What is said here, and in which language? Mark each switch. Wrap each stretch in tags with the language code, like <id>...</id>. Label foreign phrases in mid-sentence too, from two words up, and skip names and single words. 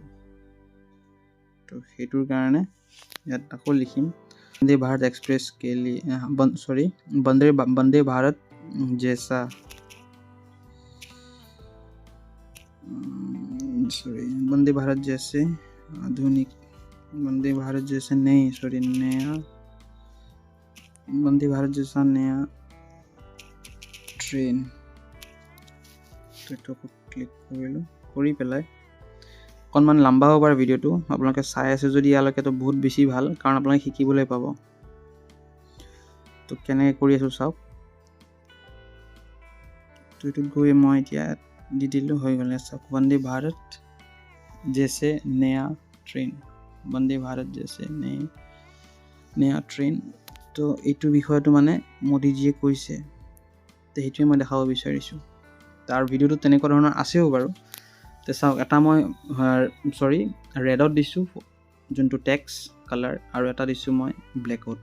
<as>তো সেইটোৰ কাৰণে ইয়াত আকৌ লিখিম</as> <hi>वंदे भारत एक्सप्रेस के लिए, वंदे भारत जैसा, वंदे भारत জैसे आधुनिक, वंदे भारत जैसे नया, वंदे भारत जैसा नया ट्रेन।</hi> <as>তো ক্লিক কৰিলোঁ, কৰি পেলাই অকণমান লম্বা হ'ব পাৰে ভিডিঅ'টো। আপোনালোকে চাই আছে যদি ইয়ালৈকে তো বহুত বেছি ভাল, কাৰণ আপোনালোকে শিকিবলৈ পাব। তো কেনেকৈ কৰি আছোঁ চাওক। তো এইটোত গৈ মই এতিয়া দি দিলোঁ, হৈ গ'লে চাওক,</as> <hi>वंदे भारत जैसे नया ट्रेन। वंदे भारत जैसे नया ट्रेन</hi> <as>তো এইটো বিষয়টো মানে মোদীজীয়ে কৈছে তো সেইটোৱে মই দেখাব বিচাৰিছোঁ তাৰ ভিডিঅ'টো তেনেকুৱা ধৰণৰ আছেও বাৰু তো চাওক এটা মই ৰেডত দিছোঁ যোনটো টেক্স কালাৰ আৰু এটা দিছোঁ মই ব্লেকত</as>